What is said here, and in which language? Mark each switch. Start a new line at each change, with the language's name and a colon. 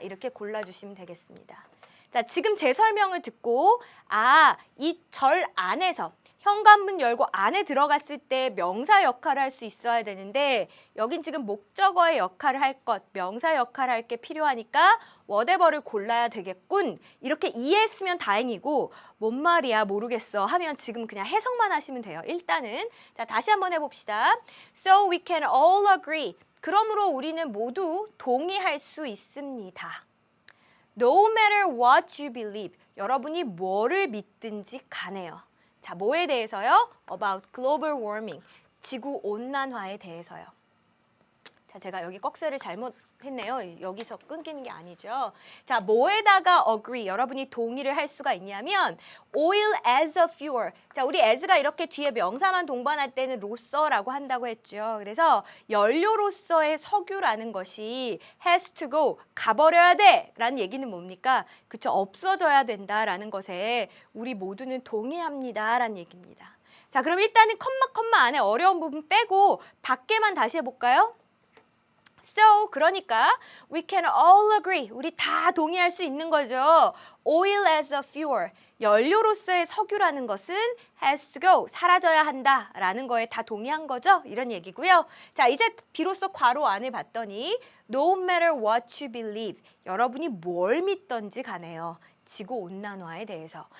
Korean: 이렇게 골라주시면 되겠습니다. 자, 지금 제 설명을 듣고 이 절 안에서 현관문 열고 안에 들어갔을 때 명사 역할을 할 수 있어야 되는데 여긴 지금 목적어의 역할을 할 것, 명사 역할을 할 게 필요하니까 whatever를 골라야 되겠군. 이렇게 이해했으면 다행이고 뭔 말이야 모르겠어 하면 지금 그냥 해석만 하시면 돼요. 일단은 자, 다시 한번 해봅시다.
English: So we can all agree.
Korean: 그러므로 우리는 모두 동의할 수 있습니다.
English: No matter what you believe.
Korean: 여러분이 뭐를 믿든지 간에요. 자, 뭐에 대해서요?
English: About global warming.
Korean: 지구 온난화에 대해서요. 자, 제가 여기 꺽쇠를 잘못했네요. 여기서 끊기는 게 아니죠. 자, 뭐에다가 agree, 여러분이 동의를 할 수가 있냐면
English: oil as a fuel.
Korean: 자, 우리 as가 이렇게 뒤에 명사만 동반할 때는 로서라고 한다고 했죠. 그래서 연료로서의 석유라는 것이
English: has to go,
Korean: 가버려야 돼 라는 얘기는 뭡니까? 그쵸, 없어져야 된다라는 것에 우리 모두는 동의합니다 라는 얘기입니다. 자, 그럼 일단은 컴마 안에 어려운 부분 빼고 밖에만 다시 해볼까요? So, 그러니까
English: we can all agree.
Korean: 우리 다 동의할 수 있는 거죠.
English: Oil as a fuel.
Korean: 연료로서의 석유라는 것은
English: has to go.
Korean: 사라져야 한다라는 거에 다 동의한 거죠. 이런 얘기고요. 자, 이제 비로소 괄호 안을 봤더니
English: no matter what you believe.
Korean: 여러분이 뭘 믿던지 간에요. 지구온난화에 대해서.